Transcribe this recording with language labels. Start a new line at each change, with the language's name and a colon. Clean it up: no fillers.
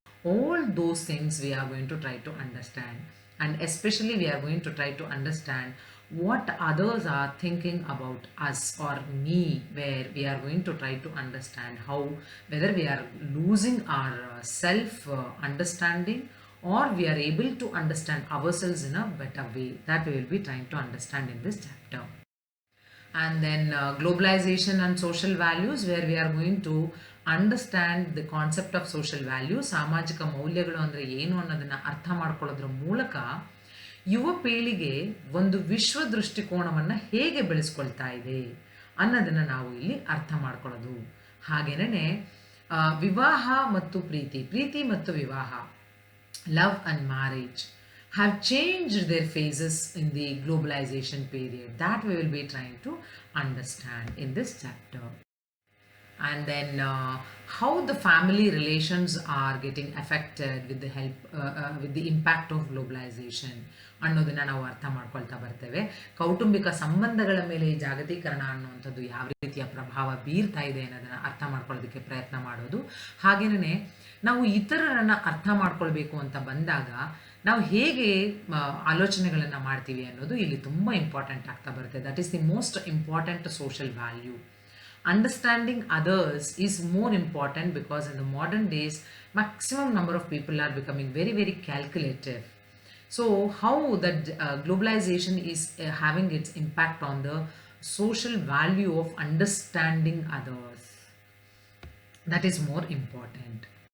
English: All those things we are going to try to understand, and especially we are going to try to understand what others are thinking about us or me, where we are going to try to understand how, whether we are losing our self understanding, or we are able to understand ourselves in a better way. That we will be trying to understand in this chapter. And then globalization and social values, where we are going to understand the concept of social values.
Kannada: ಸಾಮಾಜಿಕ ಮೌಲ್ಯಗಳು ಅಂದರೆ ಏನು ಅನ್ನೋದನ್ನು ಅರ್ಥ ಮಾಡ್ಕೊಳ್ಳೋದ್ರ ಮೂಲಕ ಯುವ ಪೀಳಿಗೆ ಒಂದು ವಿಶ್ವ ದೃಷ್ಟಿಕೋನವನ್ನು ಹೇಗೆ ಬೆಳೆಸ್ಕೊಳ್ತಾ ಇದೆ ಅನ್ನೋದನ್ನು ನಾವು ಇಲ್ಲಿ ಅರ್ಥ ಮಾಡ್ಕೊಳ್ಳೋದು. ಹಾಗೆಯೇ ವಿವಾಹ ಮತ್ತು ಪ್ರೀತಿ ಮತ್ತು ವಿವಾಹ,
English: love and marriage have changed their phases in the globalization period. That we will be trying to understand in this chapter. And then how the family relations are getting affected with the help with the impact of globalization
Kannada: ಅನ್ನೋದನ್ನು ನಾವು ಅರ್ಥ ಮಾಡ್ಕೊಳ್ತಾ ಬರ್ತೇವೆ. ಕೌಟುಂಬಿಕ ಸಂಬಂಧಗಳ ಮೇಲೆ ಈ ಜಾಗತೀಕರಣ ಅನ್ನುವಂಥದ್ದು ಯಾವ ರೀತಿಯ ಪ್ರಭಾವ ಬೀರ್ತಾ ಇದೆ ಅನ್ನೋದನ್ನು ಅರ್ಥ ಮಾಡ್ಕೊಳ್ಳೋದಕ್ಕೆ ಪ್ರಯತ್ನ ಮಾಡೋದು. ಹಾಗೆಯೇ ನಾವು ಇತರರನ್ನು ಅರ್ಥ ಮಾಡ್ಕೊಳ್ಬೇಕು ಅಂತ ಬಂದಾಗ ನಾವು ಹೇಗೆ ಆಲೋಚನೆಗಳನ್ನು ಮಾಡ್ತೀವಿ ಅನ್ನೋದು ಇಲ್ಲಿ ತುಂಬ ಇಂಪಾರ್ಟೆಂಟ್ ಆಗ್ತಾ ಬರುತ್ತೆ.
English: That is the most important social value. Understanding others is more important because in the modern days, maximum number of people are becoming very, very calculative. So, how that globalization is having its impact on the social value of understanding others, that is more important.